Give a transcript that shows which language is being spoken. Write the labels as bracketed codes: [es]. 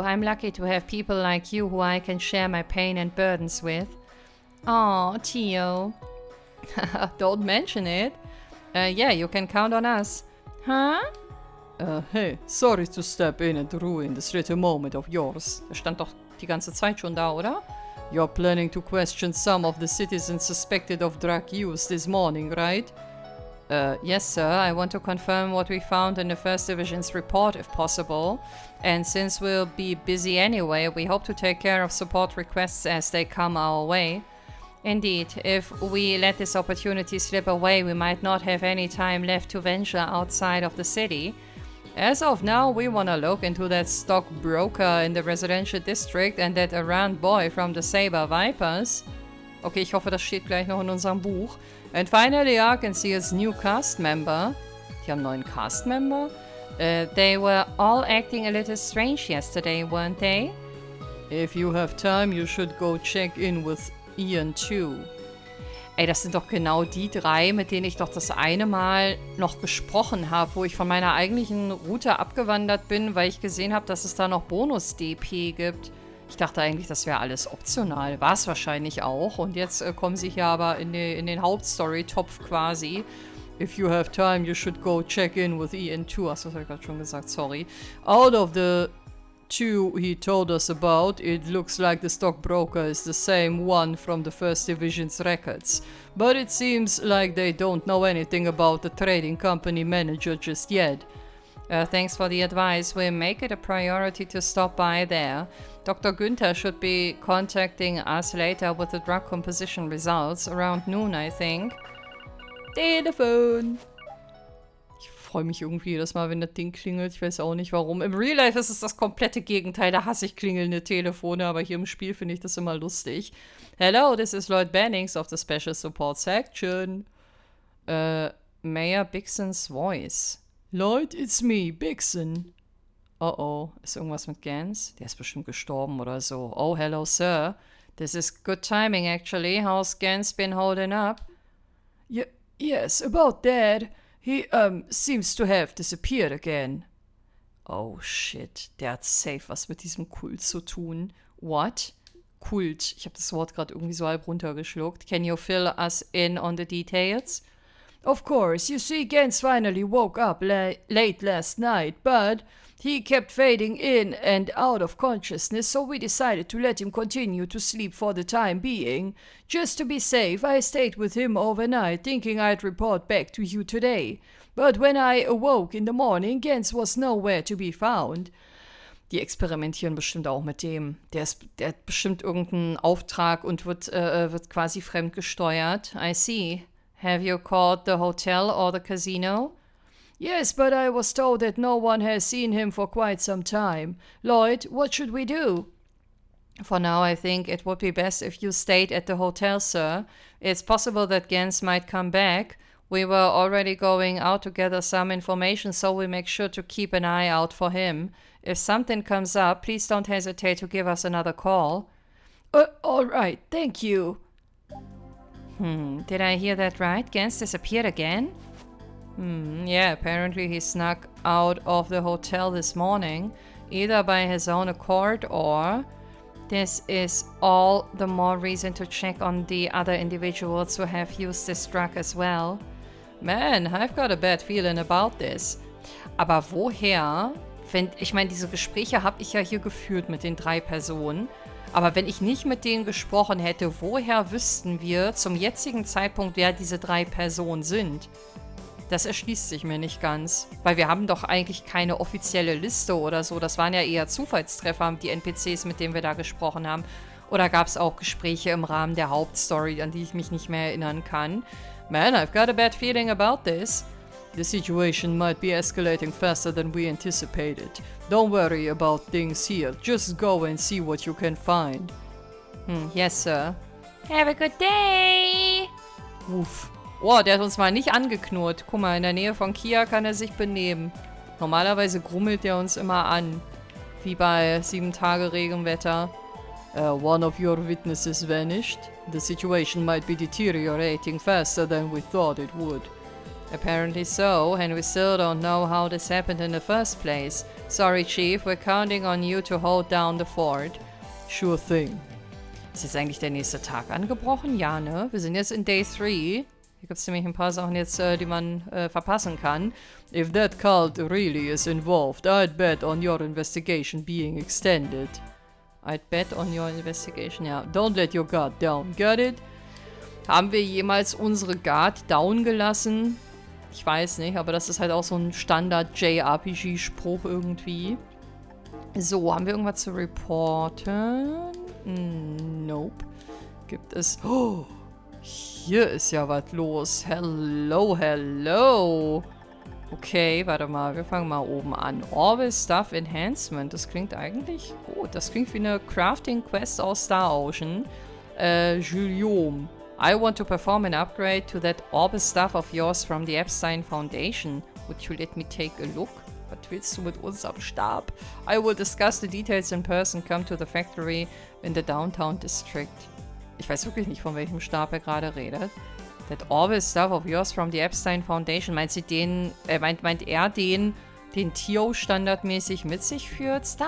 [en] I'm lucky to have people like you who I can share my pain and burdens with. Aw, Theo. Don't mention it. Yeah, you can count on us. Huh? Hey, sorry to step in and ruin this little moment of yours. [de] Er stand doch die ganze Zeit schon da, oder? [en] You're planning to question some of the citizens suspected of drug use this morning, right? Yes, sir. I want to confirm what we found in the First Division's report, if possible. And since we'll be busy anyway, we hope to take care of support requests as they come our way. Indeed, if we let this opportunity slip away, we might not have any time left to venture outside of the city. As of now, we wanna look into that stockbroker in the residential district and that errant boy from the Saber Vipers. [de] Okay, ich hoffe, das steht gleich noch in unserem Buch. [en] And finally, I can see his new cast member. [de] Die haben einen neuen Cast Member? [en] They were all acting a little strange yesterday, weren't they? If you have time, you should go check in with Ian too. [de] Ey, das sind doch genau die drei, mit denen ich doch das eine Mal noch gesprochen habe, wo ich von meiner eigentlichen Route abgewandert bin, weil ich gesehen habe, dass es da noch Bonus-DP gibt. Ich dachte eigentlich, das wäre alles optional. War es wahrscheinlich auch. Und jetzt kommen sie hier aber in den Hauptstory-Topf quasi. [en] If you have time, you should go check in with Ian too. [de] Achso, das habe ich gerade schon gesagt, sorry. [en] Out of the two he told us about, it looks like the stockbroker is the same one from the First Division's records. But it seems like they don't know anything about the trading company manager just yet. Thanks for the advice. We'll make it a priority to stop by there. Dr. Günther should be contacting us later with the drug composition results, around noon, I think. [de] Telefon! Ich freue mich irgendwie jedes Mal, wenn das Ding klingelt. Ich weiß auch nicht warum. Im Real Life ist es das komplette Gegenteil. Da hasse ich klingelnde Telefone, aber hier im Spiel finde ich das immer lustig. [en] Hello, this is Lloyd Bennings of the Special Support Section. Mayor Bixon's voice. Lloyd, it's me, Bixon. [de] Oh, ist irgendwas mit Gans? Der ist bestimmt gestorben oder so. [en] Oh, hello, sir. This is good timing, actually. How's Gans been holding up? Yes, about that. He, seems to have disappeared again. Oh, shit. [de] Der hat safe was mit diesem Kult zu tun. What? Kult. Ich habe das Wort gerade irgendwie so halb runtergeschluckt. [en] Can you fill us in on the details? Of course, you see, Gans finally woke up late last night, but he kept fading in and out of consciousness, so we decided to let him continue to sleep for the time being. Just to be safe, I stayed with him overnight, thinking I'd report back to you today. But when I awoke in the morning, Gans was nowhere to be found. [de] Die experimentieren bestimmt auch mit dem. Der hat bestimmt irgendeinen Auftrag und wird quasi fremdgesteuert. [en] I see. Have you called the hotel or the casino? Yes, but I was told that no one has seen him for quite some time. Lloyd, what should we do? For now, I think it would be best if you stayed at the hotel, sir. It's possible that Gans might come back. We were already going out to gather some information, so we make sure to keep an eye out for him. If something comes up, please don't hesitate to give us another call. All right, thank you. Did I hear that right? Gans disappeared again? Yeah, apparently he snuck out of the hotel this morning, either by his own accord or... This is all the more reason to check on the other individuals who have used this drug as well. Man, I've got a bad feeling about this. [de] Aber woher, ich meine, diese Gespräche habe ich ja hier geführt mit den 3 Personen. Aber wenn ich nicht mit denen gesprochen hätte, woher wüssten wir zum jetzigen Zeitpunkt, wer diese 3 Personen sind? Das erschließt sich mir nicht ganz. Weil wir haben doch eigentlich keine offizielle Liste oder so. Das waren ja eher Zufallstreffer, die NPCs, mit denen wir da gesprochen haben. Oder gab es auch Gespräche im Rahmen der Hauptstory, an die ich mich nicht mehr erinnern kann? [en] Man, I've got a bad feeling about this. The situation might be escalating faster than we anticipated. Don't worry about things here. Just go and see what you can find. Yes, sir. Have a good day. Uff. [de] Oh, der hat uns mal nicht angeknurrt. Guck mal, in der Nähe von Kia kann er sich benehmen. Normalerweise grummelt er uns immer an. Wie bei 7 Tage Regenwetter. [en] One of your witnesses vanished. The situation might be deteriorating faster than we thought it would. Apparently so, and we still don't know how this happened in the first place. Sorry, Chief, we're counting on you to hold down the fort. Sure thing. [de] Ist jetzt eigentlich der nächste Tag angebrochen? Ja, ne? Wir sind jetzt in Day 3. Hier gibt es nämlich ein paar Sachen jetzt, die man verpassen kann. [en] If that cult really is involved, I'd bet on your investigation being extended. I'd bet on your investigation, ja. Don't let your guard down, got it? [de] Haben wir jemals unsere Guard down gelassen? Ich weiß nicht, aber das ist halt auch so ein Standard-JRPG-Spruch irgendwie. So, haben wir irgendwas zu reporten? Nope. Gibt es... Oh, hier ist ja was los. [en] Hello, hello. [de] Okay, warte mal, wir fangen mal oben an. Orbital Stuff Enhancement. Das klingt eigentlich gut. Das klingt wie eine Crafting-Quest aus Star Ocean. [en] Julium. I want to perform an upgrade to that Orbital stuff of yours from the Epstein Foundation. Would you let me take a look? [de] Was willst du mit uns am Stab? [en] I will discuss the details in person. Come to the factory in the downtown district. [de] Ich weiß wirklich nicht, von welchem Stab er gerade redet. [en] That Orbital stuff of yours from the Epstein Foundation. [de] Meint er den Tio standardmäßig mit sich führt?